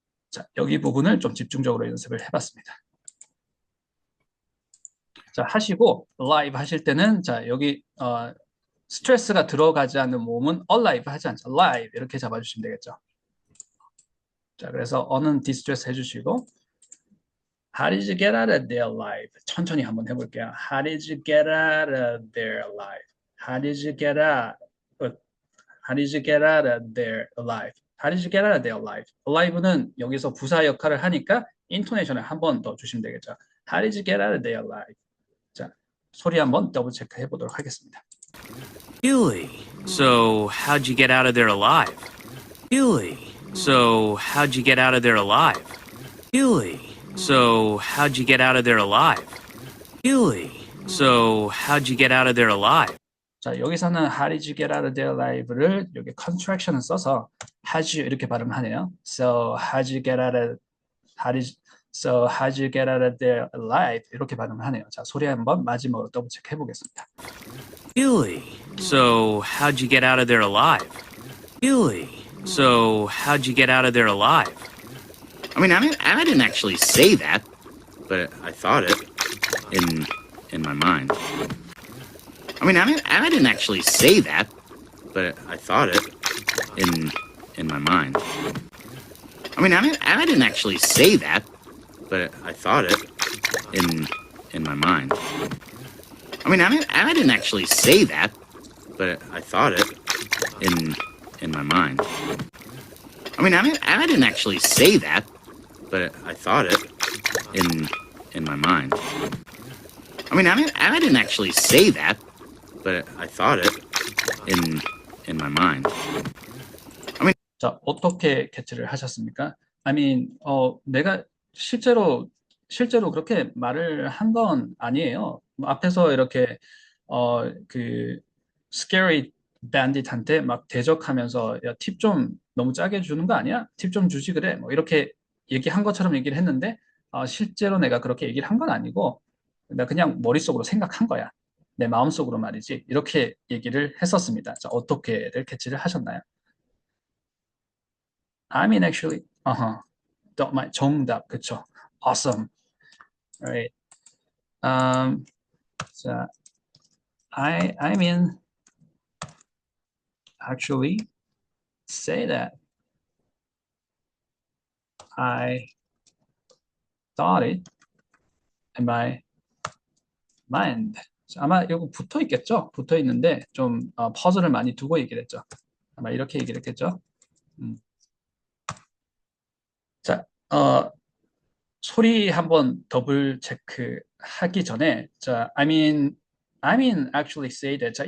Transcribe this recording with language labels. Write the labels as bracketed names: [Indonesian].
[Korean] 자, 여기 부분을 좀 집중적으로 연습을 해봤습니다. 자, 하시고 live 하실 때는 자, 여기 스트레스가 들어가지 않는 몸은 alive 하지 않죠. live 이렇게 잡아주시면 되겠죠. 자, 그래서 어는 디스트레스 해주시고 [English] How did you get out of there alive? [Korean] 천천히 한번 해볼게요. [English] How did you get out of there alive? How did you get out? How did you get out of there alive? How did you get out of there alive? [Korean] alive는 여기서 부사 역할을 하니까 인토네이션을 한 번 더 주시면 되겠죠. [English] How did you get out of there alive? [Korean] 자, 소리 한번 더블 체크 해보도록 하겠습니다. [English] Really? So, how'd you get out of there alive? Really? So, how'd you get out of there alive? Really? So, how'd you get out of there alive? Really? So, how'd you get out of there alive? [Korean] 자, 여기서는 [English] How did you get out of there alive [Korean] 를 여기 contraction을 써서 how'd you 이렇게 발음하네요. [English] So, how'd you get out of how'd you get out of there alive [Korean] 이렇게 발음을 하네요. 자, 소리 한번 마지막으로 더블 체크 해보겠습니다. [English] Really? So, how'd you get out of there alive? Really? So, how'd you get out of there alive? I mean, I didn't actually say that, but I thought it in my mind. I mean, I didn't actually say that, but I thought it in my mind. I mean, I didn't actually say that, but I thought it in my mind. I mean, I didn't actually say that, but I thought it in my mind. I mean, I didn't actually say that, but I thought it in my mind. I mean, I didn't actually say that, but I thought it in my mind. [Korean] 자, 어떻게 캐치를 하셨습니까? [English] I mean, [Korean] 내가 실제로 그렇게 말을 한 건 아니에요. 앞에서 이렇게 그 scary bandit한테 막 대적하면서 야, 팁 좀 너무 짜게 주는 거 아니야? 팁 좀 주지 그래. 뭐 이렇게 얘기한 것처럼 얘기를 했는데 실제로 내가 그렇게 얘기를 한 건 아니고 나 그냥 머릿속으로 생각한 거야. 내 마음속으로 말이지. 이렇게 얘기를 했었습니다. 자, 어떻게들 캐치를 하셨나요? [English] I mean actually, [Korean] 정답, 그쵸? [English] Awesome. Alright. 자, I mean actually say that I thought it in my mind. [Korean] 아마 이거 붙어 있겠죠? 붙어 있는데 좀 퍼즐을 많이 두고 얘기를 했죠. 아마 이렇게 얘기를 했겠죠? 자, 소리 한번 더블 체크 하기 전에 자, [English] I mean actually say that.